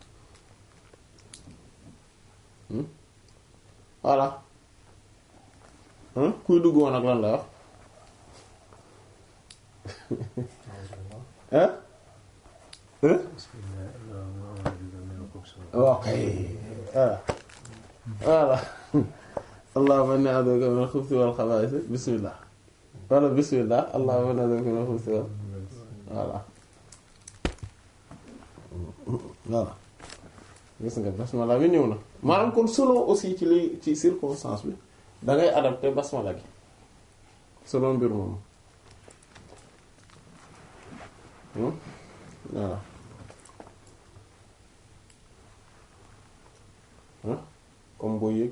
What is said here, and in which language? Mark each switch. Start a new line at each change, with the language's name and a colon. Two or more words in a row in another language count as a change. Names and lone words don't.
Wolof: voilà kuy dugg woon ak lan la wax ok voilà
Arabic: اللهم إني أعوذ بك من الخبث والخبائث بسم الله ولا بسم الله اللهم إني أعوذ بك من الخبث و
Wolof: voilà gis nga basmala bi ñëw na maanaam kon
French: selon aussi
Wolof: ci li ci circonstance bi da ngay adapté basmala gi selon mbir moom voilà comme booy yéeg